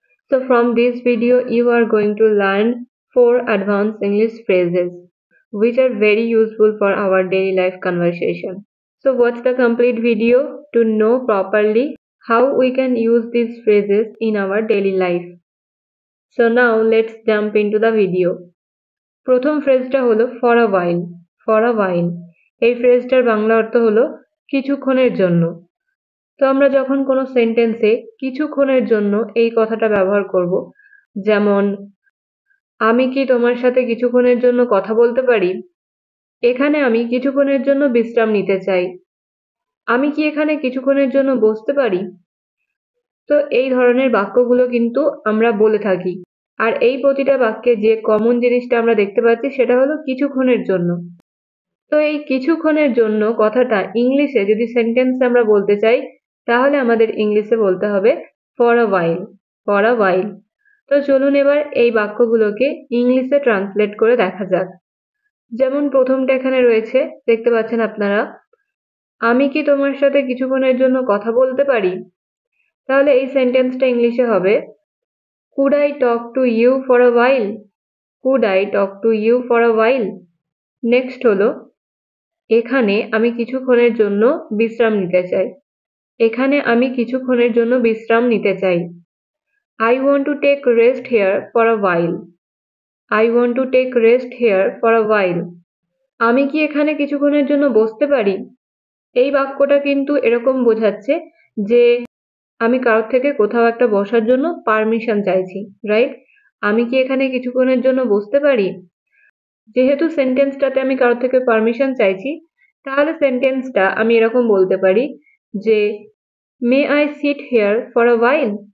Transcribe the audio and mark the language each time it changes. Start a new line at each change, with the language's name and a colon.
English: So from this video you are going to learn 4 advanced English phrases which are very useful for our daily life conversation. So watch the complete video to know properly how we can use these phrases in our daily life. So now let's jump into the video.
Bangla: প্রথম ফ্রেজটা হলো for a while. for a while এই ফ্রেজটার বাংলা অর্থ হলো কিছুক্ষণের জন্য। তো আমরা যখন কোনো সেন্টেন্সে কিছুক্ষণের জন্য এই কথাটা ব্যবহার করব, যেমন আমি কি তোমার সাথে কিছুক্ষণের জন্য কথা বলতে পারি, এখানে আমি কিছুক্ষণের জন্য বিশ্রাম নিতে চাই, আমি কি এখানে কিছুক্ষণের জন্য বসতে পারি। তো এই ধরনের বাক্যগুলো কিন্তু আমরা বলে থাকি, আর এই প্রতিটা বাক্যে যে কমন জিনিসটা আমরা দেখতে পাচ্ছি সেটা হলো কিছুক্ষণের জন্য। তো এই কিছুক্ষণের জন্য কথাটা ইংলিশে যদি সেন্টেন্সে আমরা বলতে চাই তাহলে আমাদের ইংলিশে বলতে হবে for a while. for a while. তো চলুন এবার এই বাক্যগুলোকে ইংলিশে ট্রান্সলেট করে দেখা যাক। যেমন প্রথমটা এখানে রয়েছে, দেখতে পাচ্ছেন আপনারা, আমি কি তোমার সাথে কিছুক্ষণের জন্য কথা বলতে পারি। তাহলে এই সেন্টেন্সটা ইংলিশে হবে
English: could I talk to you for a while. could I talk to you for a while.
Bangla: Next হলো এখানে আমি কিছুক্ষণের জন্য বিশ্রাম নিতে চাই। এখানে আমি কিছুক্ষণের জন্য বিশ্রাম নিতে চাই।
English: I want to take rest here for a while. I want to take rest here for a while.
Bangla: আমি কি এখানে কিছুক্ষণের জন্য বসতে পারি। এই বাক্যটা কিন্তু এরকম বোঝাচ্ছে যে আমি কারোর থেকে কোথাও একটা বসার জন্য পারমিশন চাইছি, রাইট। আমি কি এখানে কিছুক্ষণের জন্য বসতে পারি। যেহেতু সেন্টেন্সটাতে আমি কারোর থেকে পারমিশন চাইছি, তাহলে সেন্টেন্সটা আমি এরকম বলতে পারি যে
English: May I sit here for a while.